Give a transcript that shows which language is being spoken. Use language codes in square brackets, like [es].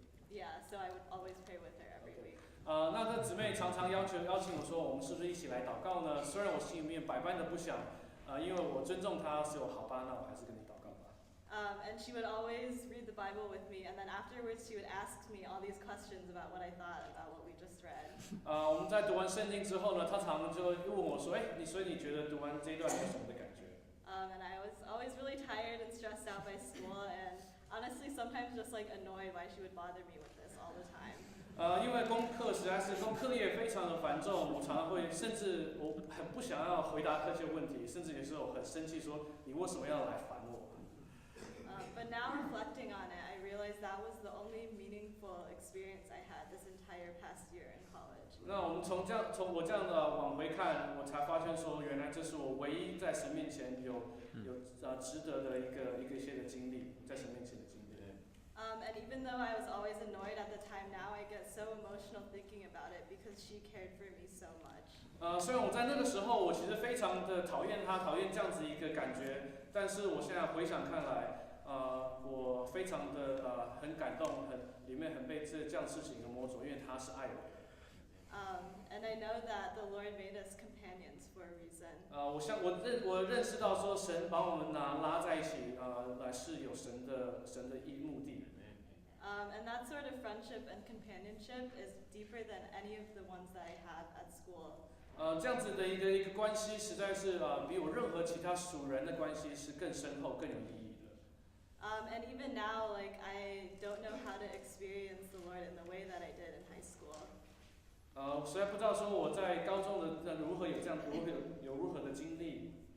[en] Yeah, so I would always pray with her every week. [zh] 那这姊妹常常邀请我说，我们是不是一起来祷告呢？虽然我心里面百般的不想，因为我尊重她，所以我好吧，那我还是跟你祷告吧。 [en] And she would always read the Bible with me, and then afterwards she would ask me all these questions about what I thought about what we just read. [zh] 我们在读完圣经之后呢，她常常就问我说，所以你觉得读完这一段有什么的感觉？ [en] And I was always really tired and stressed out by school, and honestly sometimes just like annoyed why she would bother me with this all the time. [zh] 因为功课业非常的繁重，我常常会，甚至我很不想要回答这些问题，甚至有时候很生气，说你为什么要来烦我？ [en] But now reflecting on it, I realized that was the only meaningful experience I had this entire past year in college. [zh] 那我们从我这样的往回看，我才发现说，原来这是我唯一在神面前有值得的一些的经历，在神面前的经历。 [en] And even though I was always annoyed at the time, now I get so emotional thinking about it because she cared for me so much. [zh] 虽然我在那个时候，我其实非常的讨厌她，讨厌这样子一个感觉，但是我现在回想看来，我非常的很感动，里面很被这样事情的摸着，因为她是爱我的。 [en] And I know that the Lord made us companions for a reason. [zh] 我认识到说，神把我们拉在一起，是有神的目的。 [en] And that sort of friendship and companionship is deeper than any of the ones that I had at school. [zh] 这样子的一个关系，实在是比我任何其他属人的关系是更深厚、更有意义的。 [en] And even now, like I don't know how to experience the Lord in the way that I did in high school. [zh] 我实在不知道说我在高中的如何有这样如何的经历。